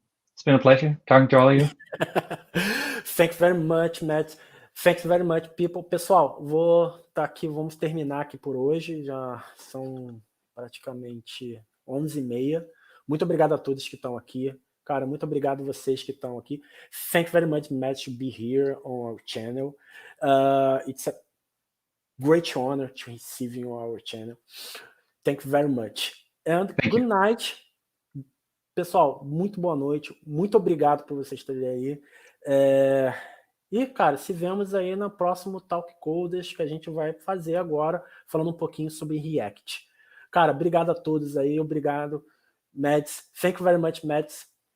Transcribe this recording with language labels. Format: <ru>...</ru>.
<en>It's been a pleasure talking to all of you. Thanks very much, Matt. Thanks very much, people.</en> <pt>Pessoal, vamos terminar aqui por hoje. Já são praticamente 11h30. Muito obrigado a todos que estão aqui. Cara, muito obrigado a vocês que estão aqui.</pt> <en>Thank you very much, Matt, to be here on our channel. It's a great honor to receive you on our channel. Thank you very much. And good night.</en> <pt>Pessoal, muito boa noite. Muito obrigado por vocês estarem aí. E, cara, se vemos aí no próximo Talk Coders que a gente vai fazer agora, falando um pouquinho sobre React. Cara, obrigado a todos aí. Obrigado,</pt> <en>Mads. Thank you very much, Mads.</en>